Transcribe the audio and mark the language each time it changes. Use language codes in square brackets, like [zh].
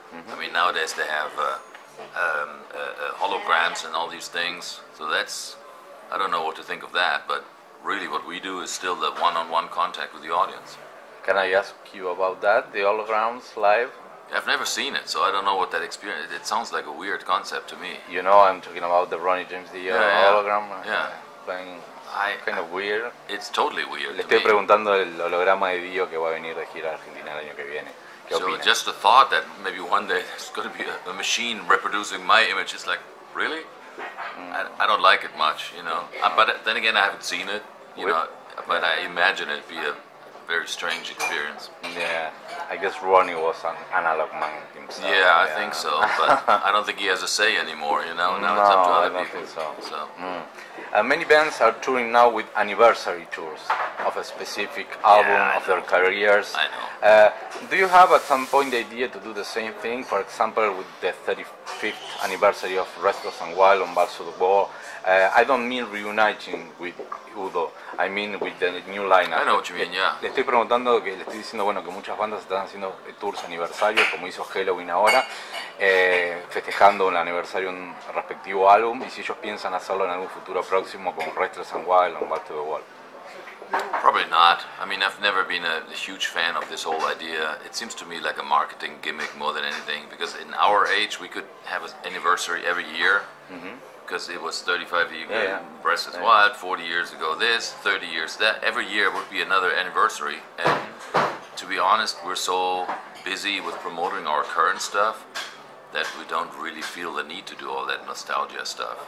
[en] I mean, nowadays they have holograms and all these things, so that's, I don't know what to think of that, but really what we do is still the one-on-one contact with the audience. Can I ask you about that, the holograms live? I've never seen it, so I don't know what that experience, it sounds like a weird concept to me. You know, I'm talking about the Ronnie James Dio hologram, playing kind of weird. It's totally weird. [es] Le estoy preguntando el holograma de Dio que va a venir de gira a Argentina el año que viene. ¿Qué [en] so [es] opina? [en] Just the thought that maybe one day there's going to be a machine reproducing my image is like, really? I don't like it much, you know. But then again, I haven't seen it, you know. But I imagine it'd be a very strange experience. Yeah, I guess Ronnie was an analog man himself. Yeah, I think so, but I don't think he has a say anymore, you know. Now it's up to other people. Think so. Many bands are touring now with anniversary tours of a specific album of their careers. I know. Do you have at some point the idea to do the same thing? For example, with the 35th anniversary of Restless and Wild on Balls to the Wall. I don't mean reuniting with Udo, I mean with the new lineup. I know what you mean, yeah. [es] Le estoy preguntando, que le estoy diciendo, bueno, que muchas bandas están haciendo tours aniversarios, como hizo Halloween ahora, festejando el aniversario de un respectivo álbum, y si ellos piensan hacerlo en algún futuro próximo con Restless and Wild on Balls to the Wall. [en] Probably not. I mean, I've never been a huge fan of this whole idea. It seems to me like a marketing gimmick more than anything, because in our age we could have an anniversary every year, because it was 35 years ago, Restless and Wild, 40 years ago this, 30 years that. Every year would be another anniversary, and to be honest, we're so busy with promoting our current stuff that we don't really feel the need to do all that nostalgia stuff.